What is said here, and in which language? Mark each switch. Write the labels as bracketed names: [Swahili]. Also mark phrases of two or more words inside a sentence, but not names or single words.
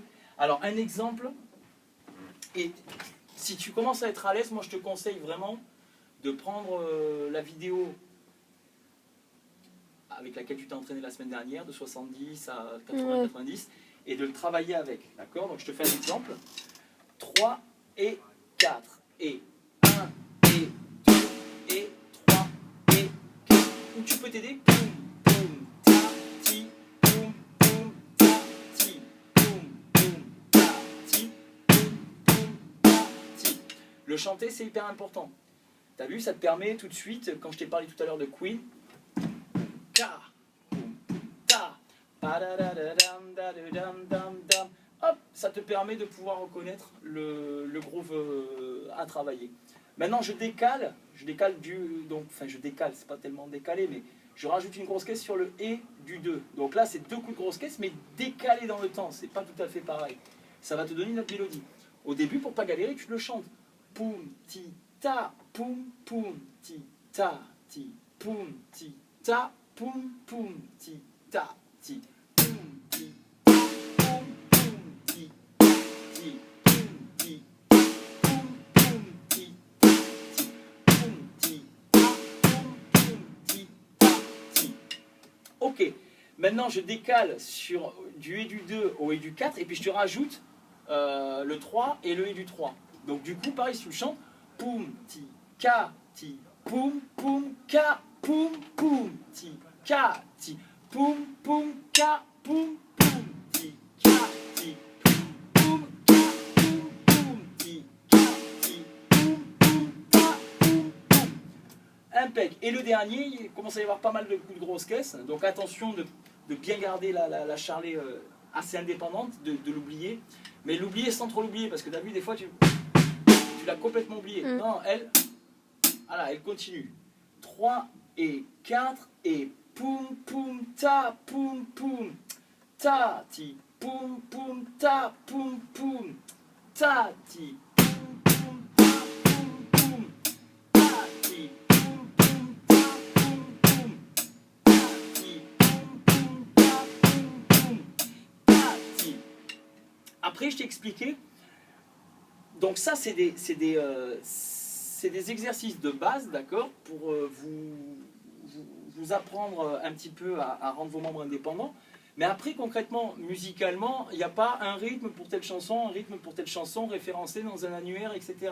[French] Alors un exemple, et si tu commences à être à l'aise, moi je te conseille vraiment de prendre la vidéo avec laquelle tu t'es entraîné la semaine dernière, de 70 à 80-90, et de le travailler avec. D'accord? Donc je te fais un exemple. 3 et 4, et 1 et 2 et 3 et 4. Ou tu peux t'aider. Poum, poum, ta, ti, poum, poum, ta, ti, poum, poum, ta, ti, poum, poum, ta, ti. Le chanter, c'est hyper important. T'as vu, ça te permet tout de suite, quand je t'ai parlé tout à l'heure de Queen, hop, ça te permet de pouvoir reconnaître le groove à travailler. Maintenant, je décale c'est pas tellement décalé, mais je rajoute une grosse caisse sur le et du 2. Donc là, c'est 2 coups de grosse caisse, mais décalés dans le temps. C'est pas tout à fait pareil. Ça va te donner une autre mélodie. Au début, pour pas galérer, tu le chantes. Poum, ti, ta, poum, poum, ti, ta, ti, poum, ti, ta, poum, poum, ti, ta, ti, poum, ti, poum, poum, ti, ti, poum, ti, poum, poum, ti, ti, poum, ti, poum, ti, ti. Ok, maintenant je décale sur du et du 2 au et du 4, et puis je te rajoute le 3 et le et du 3. Donc du coup, pareil, si tu le chantes, poum, ti, ka, ti, poum, poum, ka, poum, poum, ti, ka, ti, poum, poum, ka, poum, poum, ti, ka, ti, poum, ka, poum, poum, ti, ka, ti, poum, poum, ka, poum, poum. Impec. Et le dernier, il commence à y avoir pas mal de coups de grosses caisses, donc attention de bien garder la charlet assez indépendante, de l'oublier, mais l'oublier sans trop l'oublier, parce que tu as vu, des fois, tu l'as complètement oublié. Non, voilà, elle continue. 3 et 4 et poum poum ta poum poum ta ti poum poum ta poum poum ta ti poum poum ta poum poum ta ti poum poum ta poum poum ta ti poum poum ta poum poum ta ti. Après, je t'ai expliqué. Donc ça, c'est des exercices de base, d'accord, pour vous apprendre un petit peu à rendre vos membres indépendants. Mais après, concrètement, musicalement, il n'y a pas un rythme pour telle chanson, un rythme pour telle chanson référencé dans un annuaire, etc.